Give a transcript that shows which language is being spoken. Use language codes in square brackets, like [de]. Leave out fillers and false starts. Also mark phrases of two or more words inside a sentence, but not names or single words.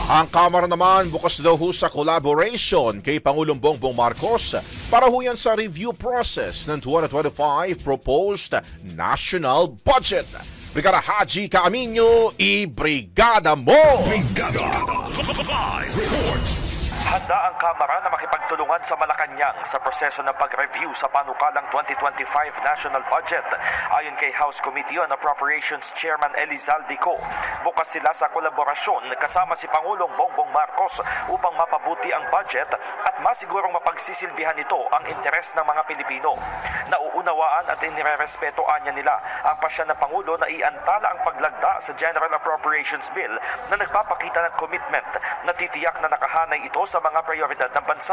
[tl] Ang Kamara naman bukas daw ho sa collaboration kay Pangulong Bongbong Marcos para ho yan sa [en] review process [tl] ng 2025 [en] proposed national budget. [tl] Brigada Haji Caaminio, i-brigada mo! Brigada Live Report. Handa ang Kamara na makipagtulungan sa Malacanang sa proseso ng pag-review sa panukalang 2025 [en] national budget. [tl] Ayon kay House Committee on Appropriations Chairman Elizalde Co, bukas sila sa kolaborasyon kasama si Pangulong Bongbong Marcos upang mapabuti ang budget at masigurong mapagsisilbihan nito ang interes ng mga Pilipino. Nauunawaan at inirerespeto anya nila ang pasya ng Pangulo na iantala ang paglagda sa General Appropriations Bill na nagpapakita ng commitment na titiyak na nakahanay ito sa mga prioridad ng bansa.